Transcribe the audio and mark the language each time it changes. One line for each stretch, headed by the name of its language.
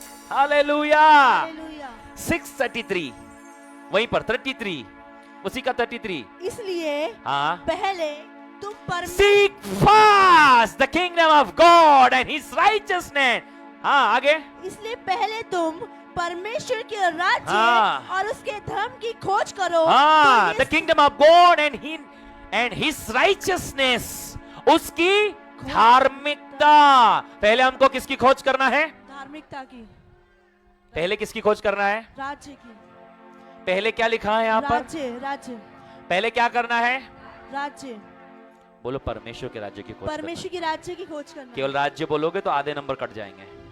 Hindi: Hallelujah. 6:33 वहीं पर 33, उसी का 33। इसलिए हाँ, पहले तुम
English: Seek first the kingdom of God and His righteousness।
Hindi: हाँ, आगे। इसलिए पहले तुम परमेश्वर के राज्य हाँ, और उसके धर्म की खोज करो। हाँ, तो
English: the kingdom of God and His righteousness,
Hindi: उसकी धार्मिकता। पहले हमको किसकी खोज करना है? धार्मिकता की। पहले किसकी खोज करना है? राज्य की। पहले क्या लिखा है यहाँ पर? राज्य। पहले क्या करना है? राज्य। बोलो परमेश्वर के राज्य की खोज। परमेश्वर की राज्य की खोज करना। केवल राज्य बोलोगे तो आधे नंबर कट जाएंगे।